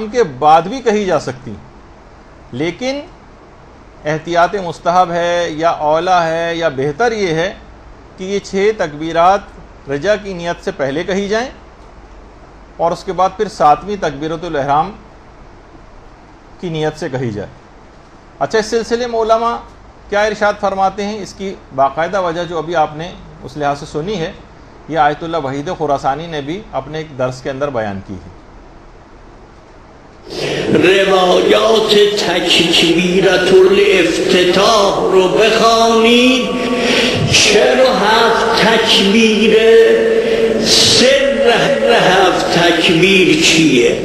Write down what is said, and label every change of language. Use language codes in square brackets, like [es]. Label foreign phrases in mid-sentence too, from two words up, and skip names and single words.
[ur] کے بعد بھی کہی جا سکتی، لیکن احتیاط مستحب ہے یا اولیٰ ہے یا بہتر یہ ہے کہ یہ 6 تکبیرات رجا کی نیت سے پہلے کہی جائیں اور اس کے بعد پھر 7ویں تکبیرۃ الاحرام کی نیت سے کہی جائے. اچھا، اس سلسلے میں علماء کیا ارشاد فرماتے ہیں؟ اس کی باقاعدہ وجہ جو ابھی آپ نے اس لحاظ سے سنی ہے، یہ آیت اللہ وحید خراسانی نے بھی اپنے ایک درس کے اندر بیان کی ہے. [fa] روایات تکبیرۃ الافتتاح رو بخوانید. چرا 7 تکبیر؟ سر 7 تکبیر چیه؟